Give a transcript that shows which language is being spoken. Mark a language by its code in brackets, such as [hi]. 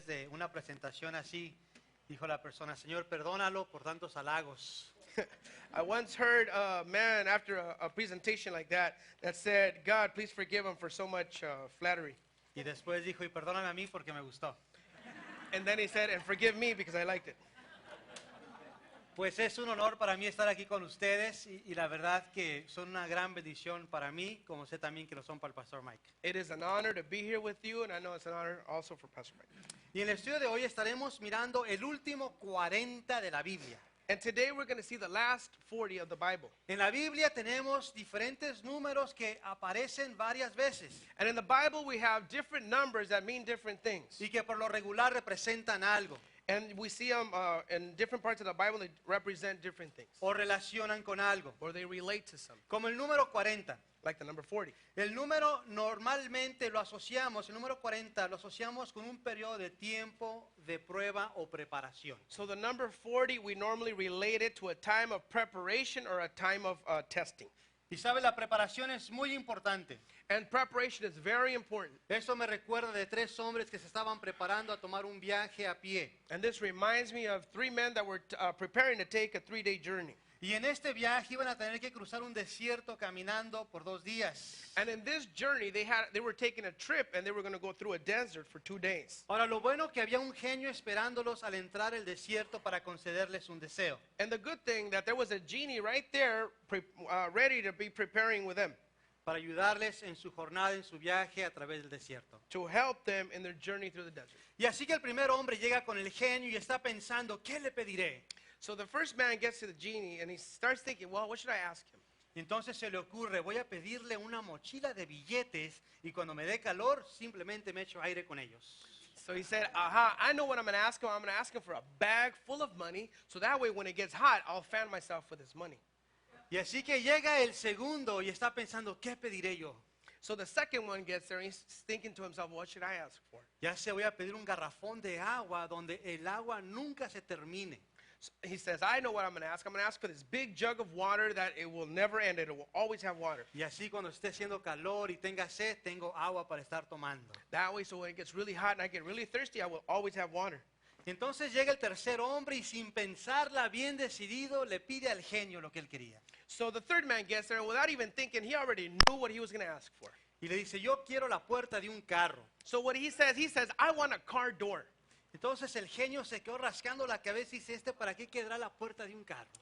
[es] una presentación así, dijo la persona, Señor, perdónalo por tantos halagos. [en] I once heard a man after a presentation like that said, God, please forgive him for so much flattery. [es] Y después dijo, y perdóname a mí porque me gustó. [en] And then he said, and forgive me because I liked it. [es] Pues es un honor para mí estar aquí con ustedes y la verdad que son una gran bendición para mí, como sé también que lo son para el Pastor Mike. [en] It is an honor to be here with you, and I know it's an honor also for Pastor Mike. [es] Y en el estudio de hoy estaremos mirando el último 40 de la Biblia. [en] And today we're going to see the last 40 of the Bible. [es] En la Biblia tenemos diferentes números que aparecen varias veces [en] And in the Bible we have different numbers that mean different things. [es] y que por lo regular representan algo [en] And we see them in different parts of the Bible that represent different things. [es] o relacionan con algo, [en] Or they relate to something, [es] como el número 40. [en] like the number 40. [es] El número normalmente lo asociamos, el número 40 lo asociamos con un periodo de tiempo de prueba o preparación. [en] So the number 40, we normally relate it to a time of preparation or a time of testing. [es] Y sabe, la preparación es muy importante. [en] And preparation is very important. [es] Eso me recuerda de 3 hombres que se estaban preparando a tomar un viaje a pie. [en] And this reminds me of 3 men that were preparing to take a 3-day journey. [es] Y en este viaje iban a tener que cruzar un desierto caminando por 2 días. [en] And in this journey, they were taking a trip and they were going to go through a desert for 2 days. [es] Ahora, lo bueno que había un genio esperándolos al entrar al desierto para concederles un deseo. [en] And the good thing that there was a genie right there ready to be preparing with them [es] Para ayudarles en su jornada, en su viaje a través del desierto. [en] to help them in their journey through the desert. [es] Y así que el primer hombre llega con el genio y está pensando, ¿qué le pediré? [en] So the first man gets to the genie and he starts thinking, well, what should I ask him? [es] Y entonces se le ocurre, voy a pedirle una mochila de billetes y cuando me dé calor simplemente me echo aire con ellos. [en] So he said, aha, I know what I'm going to ask him. I'm going to ask him for a bag full of money, so that way when it gets hot, I'll fan myself with his money. [es] Y así que llega el segundo y está pensando, ¿qué pediré yo? [en] So the second one gets there and he's thinking to himself, what should I ask for? [es] Ya sé, voy a pedir un garrafón de agua donde el agua nunca se termine. [en] So he says, I know what I'm going to ask. I'm going to ask for this big jug of water that it will never end. It will always have water. [es] Y así cuando esté haciendo calor y tenga sed, tengo agua para estar tomando. [en] That way, so when it gets really hot and I get really thirsty, I will always have water. [es] Entonces llega el tercer hombre y sin pensarla bien decidido le pide al genio lo que él quería. [en] So the third man gets there and without even thinking, he already knew what he was going to ask for. [es] Y le dice, yo quiero la puerta de un carro. [en] So what he says, I want a car door. [es] Entonces el genio se quedó rascando la cabeza y dice, ¿para qué quedará la puerta de un carro?